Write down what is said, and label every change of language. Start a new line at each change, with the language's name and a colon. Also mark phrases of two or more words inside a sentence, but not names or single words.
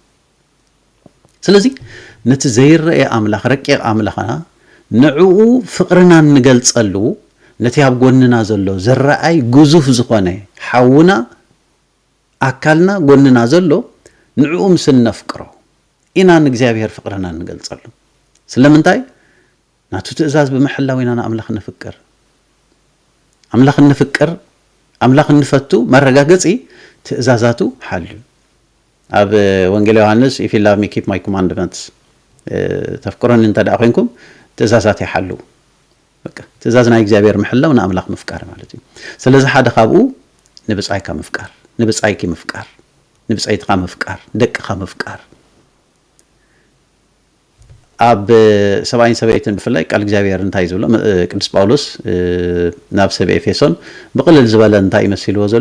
Tigrinya: ስለዚ ነቲ ዘይርአ ኣምላኽ ረቂቕ ኣምላኽና ንዕኡ ፍቅርና እንገልጸሉ ነቲ ኣብ ጎንና ዘሎ ዝረአይ ግዙፍ ዝኾነ ሓውና ኣካልና ጎንና ዘሎ ንዕኡ ምስ ነፍቅሮ ኢና ንእግዚኣብሔር ፍቅርና እንገልጸሉ ስለምንታይ ናቱ ትእዛዝ ብምሕላው ኢና ንኣምላኽ ንፍቅር ኣምላኽ ንፍቅር ኣምላኽ ንፈቱ መረጋገፂ ትእዛዛቱ ሓልዩ ኣብ ወንጌል ዮሃንስ
English: if you love me keep my commandments
Tigrinya: ተፍቅሮን እንተ ደኣ ኮይንኩም ትእዛዛት ይሓሉ በቃ ትእዛዝ ናይ እግዚአብሔር ምሕላው ንኣምላኽ ምፍቃር ማለት እዩ ስለዚ ሓደ ካብኡ ንብጻይካ ምፍቃር ንብጻይኪ ምፍቃር ንብጻይትካ ምፍቃር ደቅኻ ምፍቃር ኣብ ሰብኣይን ሰበይትን ብፍላይ ቃል እግዚአብሔር እንታይ ዝብሎ ቅዱስ ጳውሎስ ናብ ሰብ ኤፌሶን ብቕልል ዝበለ እንታይ ይመስልዎ ዘሎ